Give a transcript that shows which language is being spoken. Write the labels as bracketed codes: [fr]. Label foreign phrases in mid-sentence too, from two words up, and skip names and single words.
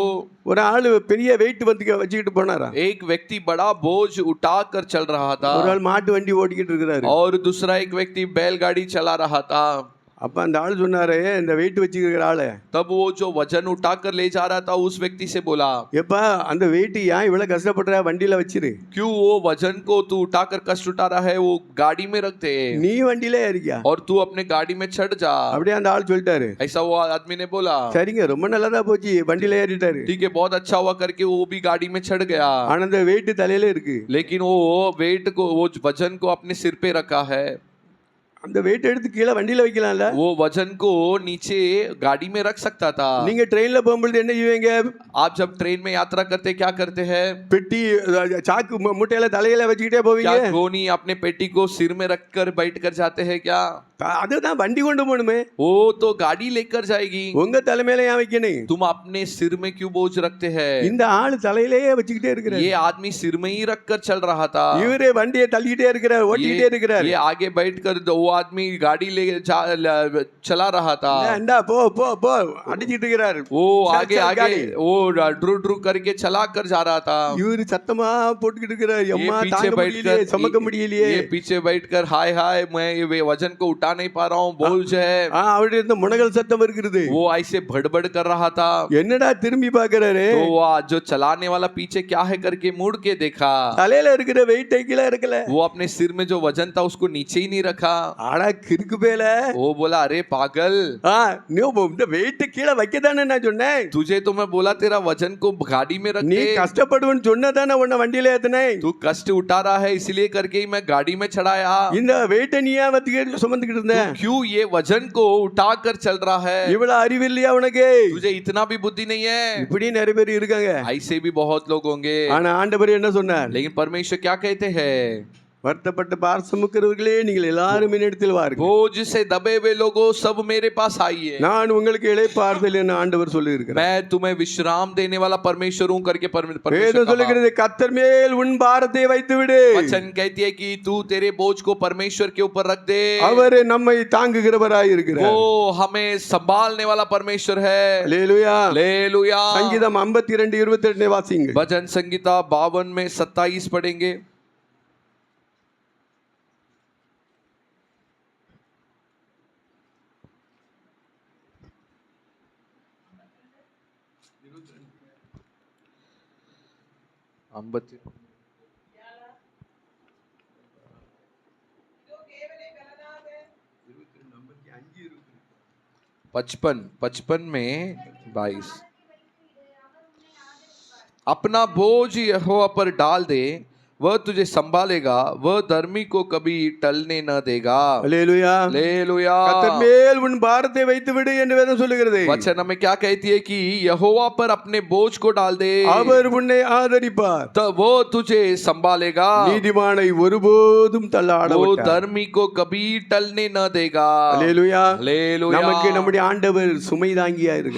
[ta] ஒரு ஆளு பெரிய வெயிட் வச்சுக்கிட்டு போனாரா, [hi] एक व्यक्ति बड़ा बोझ उठा कर चल रहा था, [ta] ஒரு ஆள் மாட்டு வண்டி ஓட்டிக்கிட்டு இருக்கிறாரு. [hi] और दूसरा एक व्यक्ति बैलगाड़ी चला रहा था। [ta] அப்ப அந்த ஆள் சொன்னாரு, இந்த வெயிட் வச்சுக்கிற ஆளு, [hi] तब वो जो वजन उठा कर ले जा रहा था उस व्यक्ति से बोला, [ta] எப்பா அந்த வெயிட் ஏன் இவ்வளவு கஷ்டப்படுற, வண்டியில வச்சிரு, [hi] क्यों वो वजन को तू उठाकर कष्ट उठा रहा है, वो गाड़ी में रख दे, [ta] நீ வண்டியில ஏறிக்கியா, [hi] और तू अपने गाड़ी में चढ़ जा। [ta] அப்படியே அந்த ஆள் சொல்லிட்டாரு. [hi] ऐसा वो आदमी ने बोला, [ta] சரிங்க, ரொம்ப நல்லதா போச்சு, வண்டியில ஏறிட்டாரு. [hi] ठीक है बहुत अच्छा हुआ करके वो भी गाड़ी में चढ़ गया, [ta] ஆனா அந்த வெயிட் தலையில இருக்கு. [hi] लेकिन वो वेट को, वो वजन को अपने सिर पे रखा है, [ta] அந்த வெயிட் எடுத்து கீழே வண்டியில வைக்கலாம்ல, [hi] वो वजन को नीचे गाड़ी में रख सकता था। [ta] நீங்க ட்ரெயின்ல போகும்போது என்ன செய்வீங்க? [hi] आप जब ट्रेन में यात्रा करते क्या करते हैं? [ta] பெட்டி சாக்கு மூட்டையில தலையில வச்சுக்கிட்டே போவீங்க. [hi] क्या गोनी अपने पेटी को सिर में रखकर बैठ कर जाते हैं क्या? [ta] அதுதான் வண்டி கொண்டு போகணுமே, [hi] वो तो गाड़ी लेकर जाएगी, [ta] உங்க தலைமையில ஏன் வைக்கணும்? [hi] तुम अपने सिर में क्यों बोझ रखते हैं? [ta] இந்த ஆளு தலையிலேயே வச்சுக்கிட்டே இருக்கிறார். [hi] ये आदमी सिर में ही रखकर चल रहा था, [ta] இவரே வண்டியை தள்ளிக்கிட்டே இருக்கிறார், ஓட்டிக்கிட்டே இருக்கிறார். [hi] ये आगे बैठकर वो आदमी गाड़ी ले चला रहा था, [ta] இந்தா போ போ போ அடிச்சிட்டு இருக்கிறார். [hi] वो आगे आगे वो ड्रू ड्रू करके चला कर जा रहा था। [ta] இவரு சத்தமா போட்டுக்கிட்டு இருக்கிறார், [hi] ये [ta] அம்மா [hi] पीछे [ta] தாங்க முடியலையே, சமக்க முடியலையே. [hi] ये पीछे बैठकर हाय हाय मैं ये वजन को उठा नहीं पा रहा हूँ, बोझ है। [ta] அவருடைய இந்த முனகல் சத்தம் இருக்கிறது. [hi] वो ऐसे भड़बड़ कर रहा था, [ta] என்னடா திரும்பி பாக்குறாரு, [hi] तो वो जो चलाने वाला पीछे क्या है करके मुड़ के देखा, [ta] தலையில இருக்கிற வெயிட் கீழே இருக்கல, [hi] वो अपने सिर में जो वजन था उसको नीचे ही नहीं रखा। [ta] ஆடா கிறுக்கு பேல, [hi] वो बोला अरे पागल, [ta] நீ இந்த வெயிட் கீழே வைக்கதானே நான் சொன்னேன், [hi] तुझे तो मैं बोला तेरा वजन को गाड़ी में रख [ta] நீ [hi] दे, [ta] கஷ்டப்படுவன்னு சொன்னதானே உன்னை வண்டியில ஏத்துனேன், [hi] तू कष्ट उठा रहा है इसलिए करके ही मैं गाड़ी में चढ़ाया, [ta] இந்த வெயிட்டை நீ ஏன் வச்சுக்கிட்டு சுமந்துக்கிட்டு இருந்த, [hi] क्यों ये वजन को उठा कर चल रहा है, [ta] இவ்வளவு அறிவு இல்லையா உனக்கு? [hi] तुझे इतना भी बुद्धि नहीं है? [ta] இப்படி நிறைய பேர் இருக்காங்க. [hi] ऐसे भी बहुत लोग होंगे, [ta] ஆனா ஆண்டவர் என்ன சொன்னார்? [hi] लेकिन परमेश्वर क्या कहते हैं? [ta] வருத்தப்பட்டு பார் சுமக்கிறவர்களே நீங்கள் எல்லாரும் என்னிடத்தில் வாருங்கள், [hi] बोझ से दबे हुए लोगों सब मेरे पास आइए, [ta] நான் உங்களுக்கு இளைப்பாறுதல் என்று ஆண்டவர் சொல்லி இருக்கிறார். [hi] मैं तुम्हें विश्राम देने वाला परमेश्वर हूं करके परमेश्वर [ta] வேதம் [hi] कहा। [ta] சொல்லுகிறது, கர்த்தர் மேல் உன் பாரத்தை வைத்து விடு, [hi] वचन कहती है कि तू तेरे बोझ को परमेश्वर के ऊपर रख दे, [ta] அவர் நம்மை தாங்குகிறவராய் இருக்கிறார். [hi] वो हमें संभालने वाला परमेश्वर है। [ta] அல்லேலூயா. [hi] हालेलुया। [ta] சங்கீதம் 52:28 வாசிங்க. [hi] भजन संगीता 52 में 27 पढ़ेंगे। अंबत्ती 55 में 22 अपना बोझ यहोवा पर डाल दे, वह तुझे संभालेगा, वह धर्मी को कभी टलने न देगा। [ta] அல்லேலூயா. [hi] हालेलुया। [ta] கர்த்தர் மேல் உன் பாரத்தை வைத்து விடு என்று வேதம் சொல்லுகிறது. [hi] वचन हमें क्या कहती है कि यहोवा पर अपने बोझ को डाल दे, [ta] அவர் உன்னை ஆதரிப்பார். [hi] तो वो तुझे संभालेगा, [ta] நீதிமானை ஒருபோதும் தள்ளாட [hi] वो [ta] மாட்டார். [hi] धर्मी को कभी टलने न देगा। [ta] அல்லேலூயா. [hi] हालेलुया। [ta] நமக்கு நம்முடைய ஆண்டவர் சுமை தாங்கியா இருக்கிறார்.